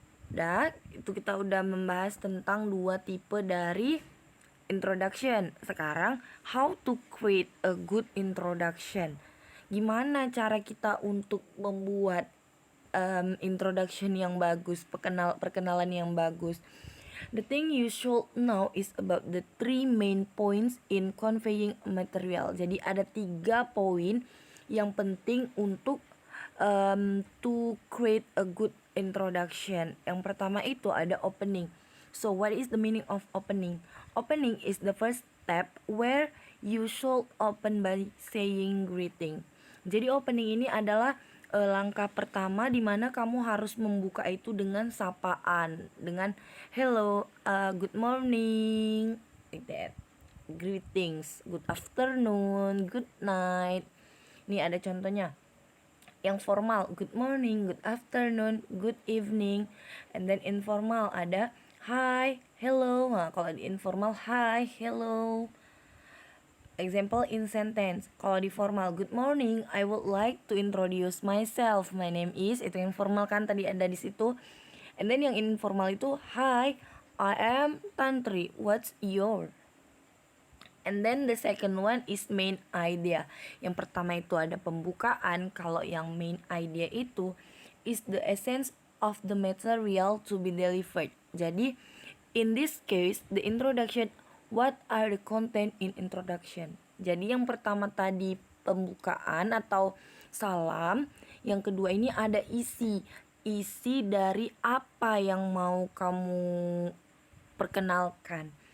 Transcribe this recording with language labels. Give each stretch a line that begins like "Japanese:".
Indonesian: Dan itu kita udah membahas tentang 2 tipe dari introduction. Sekarang
English: how to create a good introduction.
Indonesian: Gimana cara kita untuk membuat introduction yang bagus, perkenalan yang bagus.
English: The thing you should know is about the 3 main points in conveying material.
Indonesian: Jadi ada 3 poin yang penting untuk
English: to create a good introduction.
Indonesian: Yang pertama itu ada opening.
English: So what is the meaning of opening? Opening is the first step where you should open by saying greeting.
Indonesian: Jadi opening ini adalah langkah pertama di mana kamu harus membuka itu dengan sapaan, dengan
English: hello, good morning, like that. Greetings, good afternoon, good night.
Indonesian: Ini ada contohnya. Yang
English: formal, good morning, good afternoon, good evening. And then informal
Indonesian: ada
English: hi, hello.
Indonesian: Nah, kalau di
English: informal hi, hello. Example in sentence.
Indonesian: Kalau di
English: formal, good morning, I would like to introduce myself. My name is,
Indonesian: itu informal kan tadi ada di situ.
English: And then
Indonesian: yang informal itu
English: hi, I am Tantri. What's your? And then the second one is main idea.
Indonesian: Yang pertama itu ada pembukaan. Kalau yang
English: main idea
Indonesian: itu
English: is the essence of the material to be delivered.
Indonesian: Jadi
English: in this case the introduction, what are the content in introduction.
Indonesian: Jadi yang pertama tadi pembukaan atau salam. Yang kedua ini ada isi dari apa yang mau kamu perkenalkan.